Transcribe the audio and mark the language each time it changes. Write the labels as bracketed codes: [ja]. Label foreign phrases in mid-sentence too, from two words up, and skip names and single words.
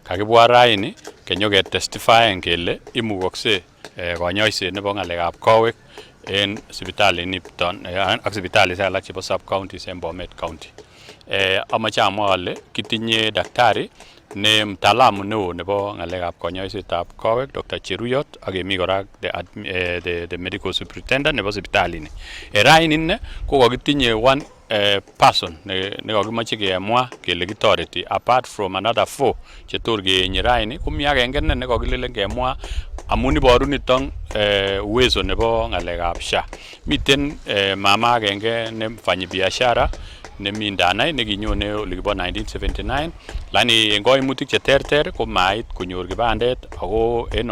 [kln] Kakibwa raini kenyoke testifyen kele imukokse konyoiset nebo ng'alekab kowek en sipitali niton ak sipitalisiek alak chebo [en] sub counties [kln] en Bomet County. Amache amwa ale kitinye daktari ne mtaalamu neo nebo ng'alekab konyoisetab kowek Dr. Cheruyot ak kemi kora [en] the medical superintendent [kln] nebo sipitalini. Raini inne ko kakitinye [en] one person [kln] ne kakimache kemwa kele kitoreti [en] apart from another 4 [kln] chetor keenye raini komi agenge ne kakilelen kemwa amun iboru niton uwezo nebo ng'alekab SHA. Miten mama agenge ne [sw] mfanyi biashara [kln] nemi ndanai nekinyone olikibo 1979 lakini en koimutik cheterter ko mait konyor kibandet ako en